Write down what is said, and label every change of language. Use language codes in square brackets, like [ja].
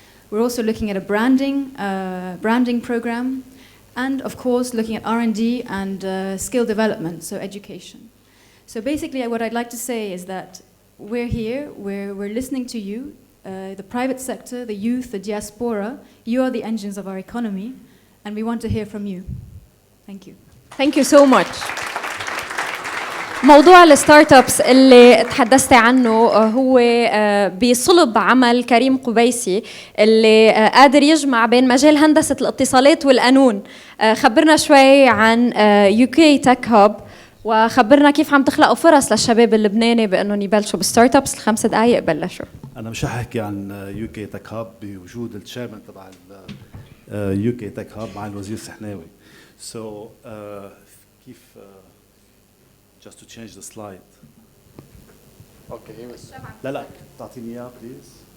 [en] We're also looking at a branding program, and of course looking at R&D and skill development, so education. So basically, what I'd like to say is that we're here, we're listening to you. The private sector, the youth, the diaspora, you are the engines of our economy, and we want to hear from you. Thank you. Thank you so much. [ar] موضوع الستارت ابس اللي تحدثت عنه هو بصلب عمل كريم قبيسي اللي قادر يجمع بين مجال هندسة الاتصالات والقانون. خبرنا شوي عن UK Tech Hub وخبرنا كيف عم تخلقوا فرص للشباب اللبناني بانهم يبلشوا بالستارت ابس. ال5 دقائق بلشوا. انا مش هحكي عن UK Tech Hub بوجود الشيرمان تبع UK Tech Hub مع الوزير سحناوي. [en] So [ar] كيف [en] just to change the slide. Okay. [ar] لا تعطيني اياه please.